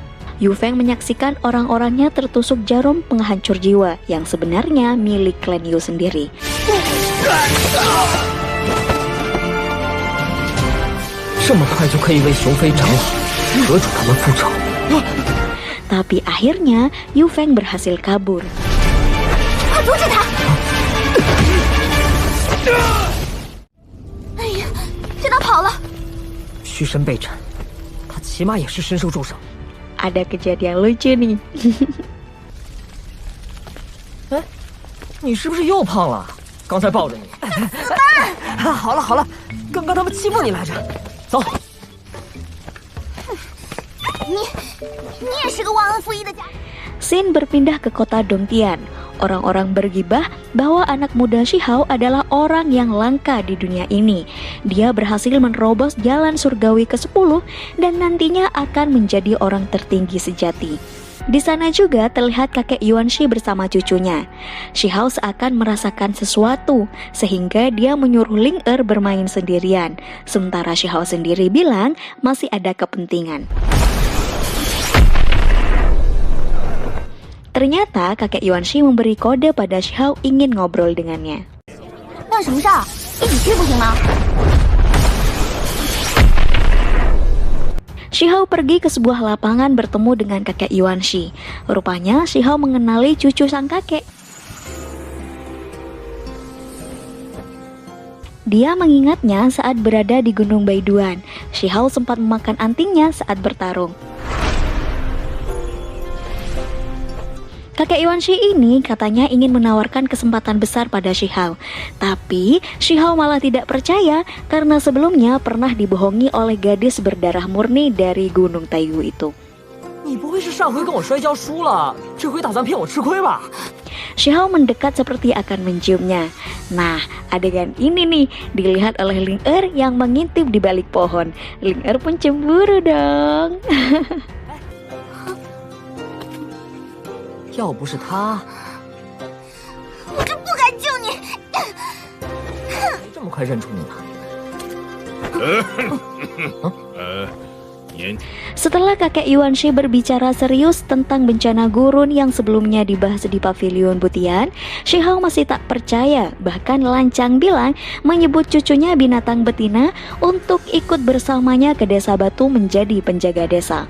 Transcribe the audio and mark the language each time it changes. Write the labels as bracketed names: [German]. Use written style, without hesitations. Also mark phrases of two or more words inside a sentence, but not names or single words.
[Indonesian] Yu Feng menyaksikan orang-orangnya tertusuk jarum penghancur jiwa yang sebenarnya milik klan Yu sendiri. Tapi akhirnya Yu Feng berhasil kabur. [Chinese] 快阻止他！哎呀，这他跑了！虚身被斩，他起码也是身受重伤。 [Indonesian] Ada kejadian lucu nih. [Chinese] 哎，你是不是又胖了？刚才抱着你。好了好了，刚刚他们欺负你来着。走。你也是个忘恩负义的家。 [Indonesian] Scene berpindah ke kota Dongtian. Orang-orang bergibah bahwa anak muda Shihao adalah orang yang langka di dunia ini. Dia berhasil menerobos jalan surgawi ke-10 dan nantinya akan menjadi orang tertinggi sejati. Di sana juga terlihat kakek Yuanshi bersama cucunya. Shihao seakan merasakan sesuatu sehingga dia menyuruh Ling-er bermain sendirian. Sementara Shihao sendiri bilang masih ada kepentingan. Ternyata kakek Yuanshi memberi kode pada Shihao ingin ngobrol dengannya. [Chinese] 那什么事儿？一起去不行吗？ [Indonesian] Shihao pergi ke sebuah lapangan bertemu dengan kakek Yuanshi. Rupanya Shihao mengenali cucu sang kakek. Dia mengingatnya saat berada di Gunung Baiduan. Shihao sempat memakan antingnya saat bertarung. Kakek Yuanshi ini katanya ingin menawarkan kesempatan besar pada Shihao. Tapi Shihao malah tidak percaya karena sebelumnya pernah dibohongi oleh gadis berdarah murni dari Gunung Taiyu itu. [Chinese] 你不会是上回跟我摔跤输了，这回打算骗我吃亏吧？ [Indonesian] Shihao mendekat seperti akan menciumnya. Nah, adegan ini nih dilihat oleh Ling Er yang mengintip di balik pohon. Ling Er pun cemburu dong. [Chinese] 要不是他，我可不敢救你。没这么快认出你呢。 [Indonesian] Setelah kakek Yuanshi berbicara serius tentang bencana gurun yang sebelumnya dibahas di pavilion Butian, Shihao masih tak percaya, bahkan lancang bilang menyebut cucunya binatang betina untuk ikut bersamanya ke desa batu menjadi penjaga desa.